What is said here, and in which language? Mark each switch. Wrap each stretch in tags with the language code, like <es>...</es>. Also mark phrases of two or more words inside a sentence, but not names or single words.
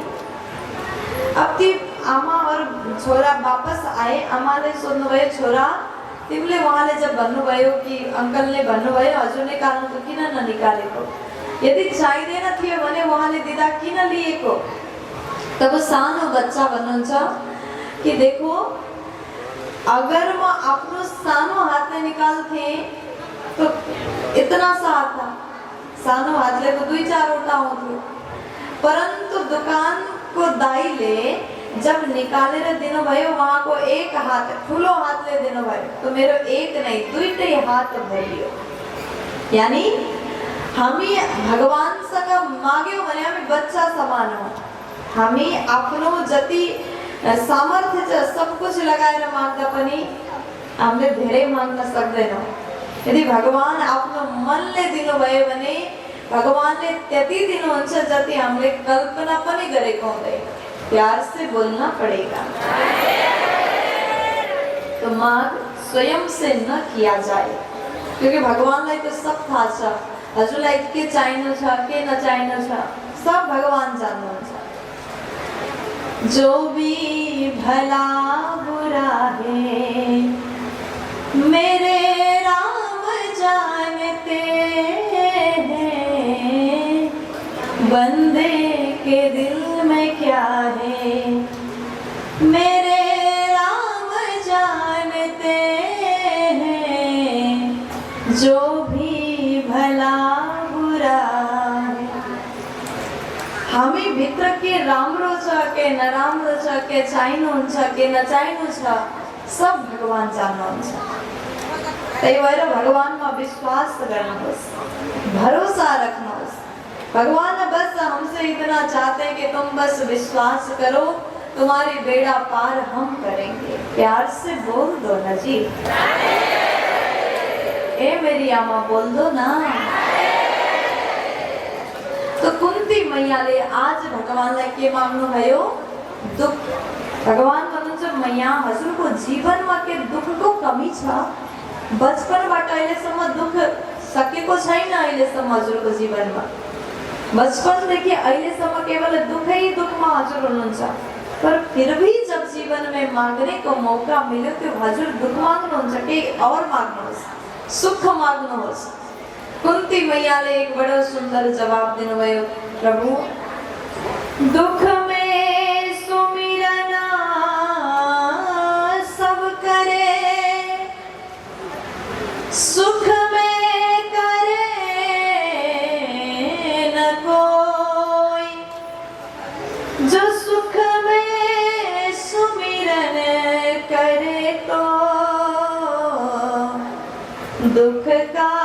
<ne>अब ती आमा और छोरा</ne> <hi>वापस आए।</hi> <ne>आमाले सोध्नुभयो छोरा तिमीले उहाँले जब भन्नुभयो कि अंकलले भन्नुभयो हजुरले निकाल्नु त किन ननिकालेको, यदि चाहिँदैन थियो भने उहाँले दिँदा किन लिएको। तब सानो बच्चा भन्नुहुन्छ कि</ne> <hi>देखो अगर</hi> <ne>म आफ्नो सानो हातले निकाल्थे</ne> <hi>तो इतना सा था,</hi> <ne>सानो हातले तो 2-4 वटा हुन्थ्यो। परन्तु दुकानको दाइले जब निकालेर दिनुभयो उहाँको एक हात ठुलो हातले दिनुभयो तो मेरो एक नहीं दुईटै हात भरियो। यानी हामी भगवानसँग माग्यौं भने हामी बच्चा समान हौं। हामी आफ्नो जति सामर्थ्य छ सब कुछ लगाएर माग्दा पनि हामीले धेरै माग्न सक्दैनौं। यदि भगवान आफ्नो मनले दिनुभयो भने भगवानले त्यति दिनुहुन्छ जति हामीले कल्पना पनि गरेको हुँदैन।</ne> <hi>प्यार से बोलना पड़ेगा। तो माग स्वयं से न किया जाए, क्योंकि</hi> <ne>भगवानलाई तो सब थाहा छ। हजुरलाई के चाहिनु छ के नचाहिनु छ सब भगवान जान्नुहुन्छ।</ne> <hi>जो भी भला बुरा है मेरे राम जानते हैं, बंदे के दिल में क्या है मेरे राम जानते हैं, जो भी भला बुरा है।</hi> <ne>हामी भित्र के राम्रो छ के नराम्रो छ, के चाहिनुहुन्छ के नचाहिनु छ सब भगवान जान्नुहुन्छ। त्यही भएर भगवानमा विश्वास गर्नुहोस्, भरोसा रख्नुहोस्।</ne> <hi>भगवान बस हमसे इतना चाहते हैं कि तुम बस विश्वास करो, तुम्हारी बेड़ा पार हम करेंगे। प्यार से बोल दो ना जी, ए मेरी आमा बोल दो ना।</hi> <ne>तो कुन्ती मैयाले आज भगवानलाई के माग्नु भयो? दुख। भगवान भन्नुहुन्छ मैया हजुरको जीवनमा के दुखको कमी छ? बचपनबाट अहिलेसम्म दुख सकेको छैन अहिलेसम्म हजुरको जीवनमा। बचपनदेखि अहिलेसम्म केवल दुखै दुखमा हजुर हुनुहुन्छ।</ne> <hi>पर फिर भी जब जीवन में मांगने को मौका</hi> <ne>मिल्यो त्यो हजुर दुख माग्नुहुन्छ कि और माग्नुहोस्, सुख माग्नुहोस्। कुन्ती मैयाले एक बडो सुन्दर जवाब दिनुभयो, प्रभु</ne> <hi>दुख में सुमिरना सब करे, सुख में करे न कोई, जो सुख में सुमिरन करे तो दुख का</hi>